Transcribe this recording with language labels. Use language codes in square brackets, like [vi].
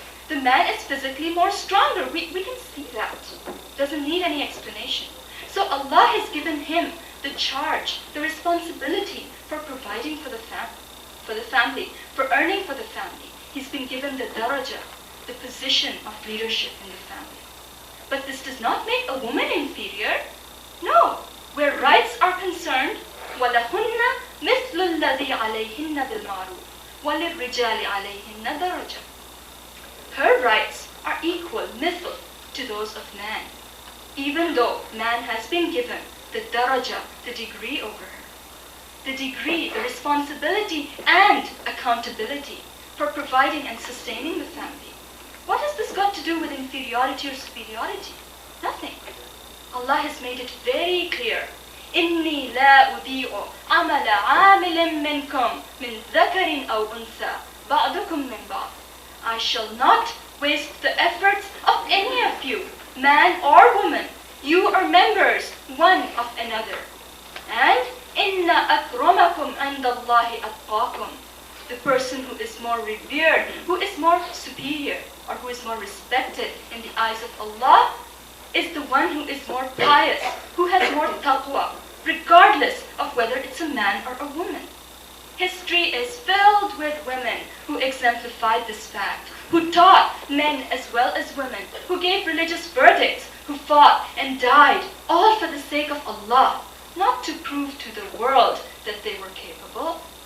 [en] The man is physically more stronger. We can see that. Doesn't need any explanation. So Allah has given him the charge, the responsibility for providing for the family, for earning for the family. He's been given the daraja, the position of leadership in the family. But this does not make a woman inferior. No. Where rights are concerned, [ar] وَلَهُنَّ مِثْلُ الَّذِي عَلَيْهِنَّ بِالْمَعْرُوفِ وَلِلرِّجَالِ عَلَيْهِنَّ دَرَجَةٌ. [en] Her rights are equal, mithl, to those of man, even though man has been given the daraja, the degree over her. The degree, the responsibility, and accountability for providing and sustaining the family. What has this got to do with inferiority or superiority? Nothing. Allah has made it very clear. [ar] إِنِّي لَا أُضِيعُ عَمَلَ عَامِلٍ مِّنْكُمْ مِنْ ذَكَرٍ أَوْ أُنْثَى بَعْضُكُمْ مِنْ بَعْضٍ. [en] I shall not waste the efforts of any of you, man or woman. You are members one of another. [ar] And إِنَّ أَكْرَمَكُمْ عِنْدَ اللَّهِ أَتْقَاكُمْ. [en] The person who is more revered, who is more superior, or who is more respected in the eyes of Allah, is the one who is more pious, who has more taqwa, regardless of whether it's a man or a woman. History is filled with women who exemplified this fact, who taught men as well as women, who gave religious verdicts, who fought and died, all for the sake of Allah, not to prove to the world that they were capable.